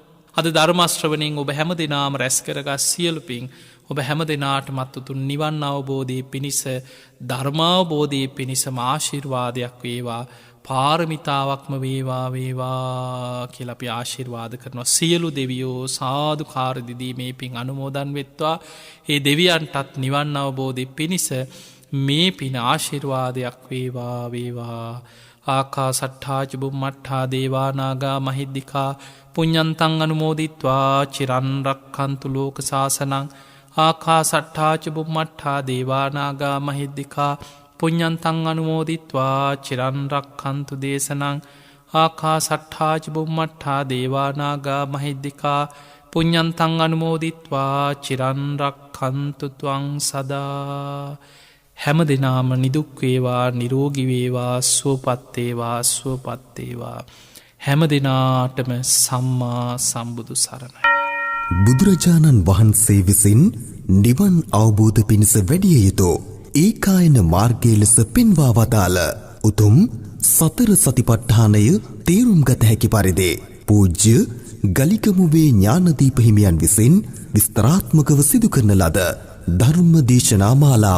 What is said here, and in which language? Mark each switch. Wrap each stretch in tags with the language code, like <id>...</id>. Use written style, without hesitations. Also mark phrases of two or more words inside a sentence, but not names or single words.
<si>අද ධර්මශ්‍රවණයෙන් ඔබ හැම දෙනාම රැස් කරගත් සියලු පින් ඔබ හැම දෙනාටමත් උතුම් නිවන් අවබෝධය පිණිස ධර්මාවබෝධය පිණිසම ආශිර්වාදයක් වේවා පාරමිතාවක්ම වේවා කියලා අපි ආශිර්වාද කරනවා. සියලු දෙවියෝ සාදුකාර දිදී මේ පින් අනුමෝදන් වෙත්වා. ඒ දෙවියන්ටත් නිවන් අවබෝධය පිණිස මේ පින ආශිර්වාදයක් වේවා.</si> <pi>ආකා සට්ඨාච බුම්මට්ඨා දේවානාගා මහිද්దికා පුඤ්ඤන්තං අනුමෝදිත්වා චිරන් රක්ඛන්තු ලෝක සාසනං. ආකා සට්ඨාච බුම්මට්ඨා දේවානාගා මහිද්దికා පුඤ්ඤන්තං අනුමෝදිත්වා චිරන් රක්ඛන්තු දේශනං. ආකා සට්ඨාච බුම්මට්ඨා දේවානාගා මහිද්దికා පුඤ්ඤන්තං අනුමෝදිත්වා චිරන් රක්ඛන්තු ත්වං සදා.</pi> <si>හැම දෙනාම නිදුක් වේවා නිරෝගී වේවා සුවපත් වේවා හැම දෙනාටම සම්මා සම්බුදු සරණයි. බුදුරජාණන් වහන්සේ විසින් නිවන් අවබෝධ පිණිස වැඩිය යුතු ඒකායන මාර්ගය ලෙස පෙන්වා වදාළ උතුම් සතර සතිපට්ඨානය තේරුම් ගත හැකි පරිදි පූජ්‍ය ගලිකමුවේ ඥානදීප හිමියන් විසින් විස්තරාත්මකව සිදු කරන ලද ධර්ම දේශනා මාලාව.</si>